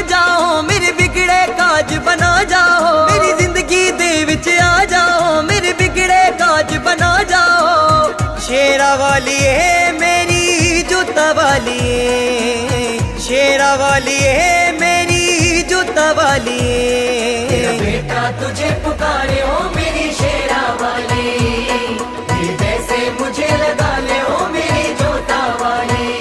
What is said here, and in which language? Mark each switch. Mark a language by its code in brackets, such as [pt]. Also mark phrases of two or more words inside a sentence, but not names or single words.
[hi] जाओ, मेरे बिगड़े काज बना जाओ, [pa] ਮੇਰੀ ਜ਼ਿੰਦਗੀ ਦੇ ਵਿਚ ਆ ਜਾਓ, [hi] मेरे बिगड़े काज बना जाओ। शेरा वाली है मेरी जोता वाली है, शेरा वाली है मेरी जोता वाली है। तेरा बेटा तुझे पुकारे हो मेरी शेरा वाली, हृदय से मुझे लगा ले हो मेरी जोता वाली।